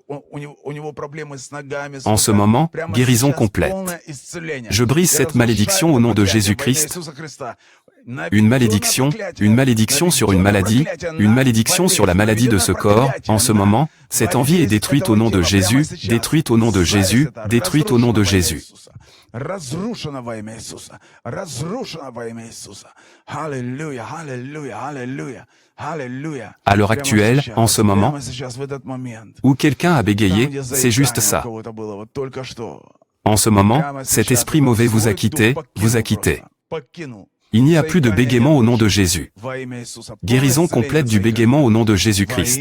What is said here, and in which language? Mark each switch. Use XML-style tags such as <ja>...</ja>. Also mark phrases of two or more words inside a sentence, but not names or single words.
<fr>En ce moment, guérison complète. Je brise cette malédiction au nom de Jésus-Christ. Une malédiction sur une malédiction sur la maladie de ce corps, en ce moment, cette envie est détruite au nom de Jésus, détruite au nom de Jésus, détruite au nom de Jésus.</fr> <ru>Разрушено во имя Иисуса. Разрушено во имя Иисуса. Аллилуйя, аллилуйя, аллилуйя, аллилуйя.</ru> <fr>À l'heure actuelle, en ce moment, où quelqu'un a bégayé, c'est juste ça. En ce moment, cet esprit mauvais vous a quitté, vous a quitté. Il n'y a plus de bégaiement au nom de Jésus. Guérison complète du bégaiement au nom de Jésus-Christ.</fr>